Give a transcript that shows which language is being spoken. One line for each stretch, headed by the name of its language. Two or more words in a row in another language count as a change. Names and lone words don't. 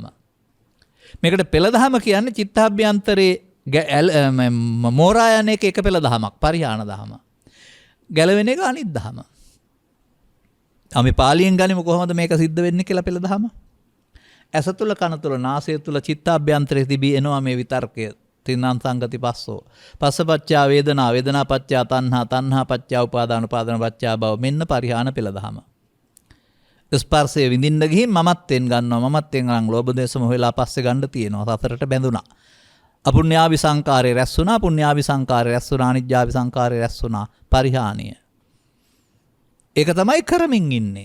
Sinhala: මේකට පෙළ දහම කියන්නේ චිත්තාභ්‍යන්තරේ මෝරා යන එක පෙළ දහමක්, පරිහාන දහම. ගැලවෙන එක අනිත් දහම. අපි පාලියෙන් ගනිමු කොහොමද මේක සිද්ධ වෙන්නේ කියලා පෙළ දහම. ඇස තුල, කන තුල, නාසය තුල, චිත්තාභ්‍යන්තරේ තිබී එනවා මේ විතර්කය.
Pali: තින්නම් සංගති පස්සෝ. පස්සපච්චා වේදනා, වේදනා පච්චා තණ්හා, තණ්හා පච්චා උපාදාන, උපාදාන පච්චා භව.
Sinhala: මෙන්න පරිහාන පෙළ දහම. ස්පර්ශය විඳින්න ගිහින් මමත්වෙන් ගන්නවා. මමත්වෙන් නම් ලෝභ දේශ මොහ වෙලා පස්සේ ගන්න තියෙනවා. සතරට බැඳුනා. අපුඤ්ඤාවි සංකාරය රැස් වුණා, පුඤ්ඤාවි සංකාරය රැස් වුණා, අනිජ්ජාවි සංකාරය රැස් වුණා. පරිහානිය. ඒක තමයි කරමින් ඉන්නේ.